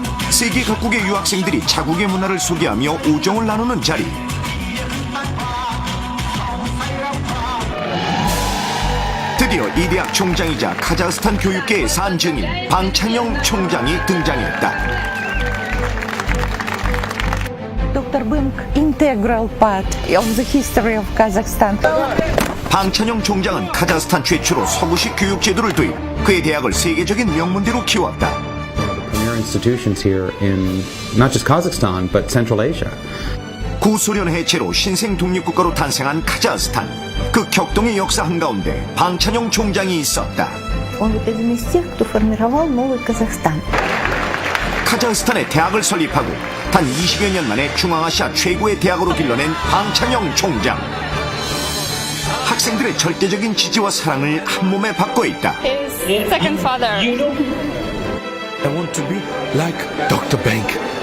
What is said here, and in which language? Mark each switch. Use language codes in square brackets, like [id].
[ko] 세계 각국의 유학생들이 자국의 문화를 소개하며 우정을 나누는 자리. 드디어 이 대학 총장이자 카자흐스탄 교육계의 산증인 방찬영 총장이 등장했다. [en] Dr. Bing, integral part of the history of Kazakhstan. [ko] 방찬영 총장은 카자흐스탄 최초로 서구식 교육 제도를 도입, 그의 대학을 세계적인 명문대로 키웠다. [en] Premier institutions here in not just Kazakhstan but Central Asia. [ko] 구소련 해체로 신생 독립국가로 탄생한 카자흐스탄. 그 격동의 역사 한가운데 방찬영 총장이 있었다. [ru] Он вот один из тех, кто формировал новый Казахстан. [ko] 카자흐스탄에 대학을 설립하고 단 20여 년 만에 중앙아시아 최고의 대학으로 길러낸 방찬영 총장. 학생들의 절대적인 지지와 사랑을 한몸에 받고 있다. [en] His second father. I want to be like Dr. Bank.